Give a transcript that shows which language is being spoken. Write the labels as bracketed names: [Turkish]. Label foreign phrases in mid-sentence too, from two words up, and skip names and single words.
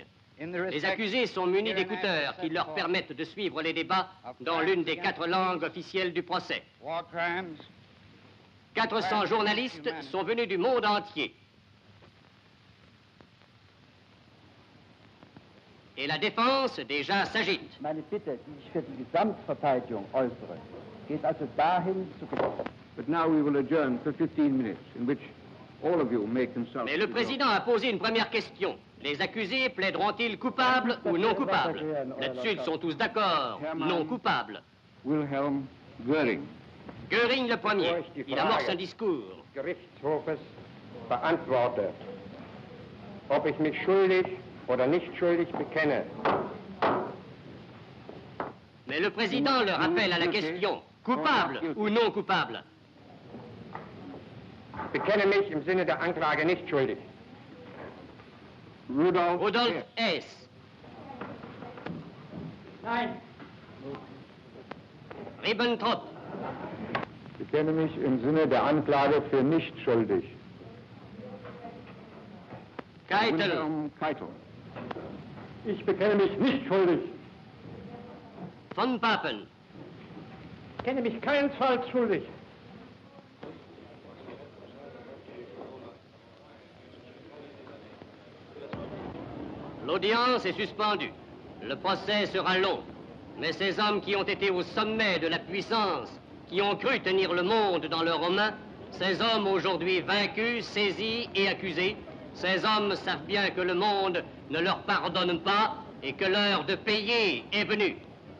[French] Les accusés sont munis d'écouteurs qui leur permettent de suivre les débats dans l'une des 4 langues officielles du procès. 400 journalistes sont venus du monde entier. Et la défense déjà s'agite. [German] Meine Bitte, die ich für die Gesamtverteidigung äußere, geht also dahin zu... [English] But now we will adjourn for 15 minutes, in which all of you may consult. [French] Mais le président a posé une première question. Les accusés plaideront-ils coupables ou non coupables? Là-dessus, ils sont tous d'accord. Non coupables. Wilhelm Göring. Göring le premier. Il amorce un discours. [German] Gerichtshofes beantworte, ob ich mich schuldig oder nicht schuldig bekenne. [French] Mais le président le rappelle à la question. Coupable ou non coupable? [German] Bekenne mich im Sinne der Anklage nicht schuldig. Rudolf Hess. Nein. Ribbentrop. Bekenne mich im Sinne der Anklage für nicht schuldig. Keitel. Keitel. Ich bekenne mich nicht schuldig. Von Papen. Ich kenne mich keinesfalls schuldig. [French] L'audience est suspendue. Le procès sera long. Mais ces hommes qui ont été au sommet de la puissance, qui ont cru tenir le monde dans leurs mains, ces hommes aujourd'hui vaincus, saisis et accusés, ces hommes savent bien que le monde ne leur pardonne pas et que l'heure de payer est venue.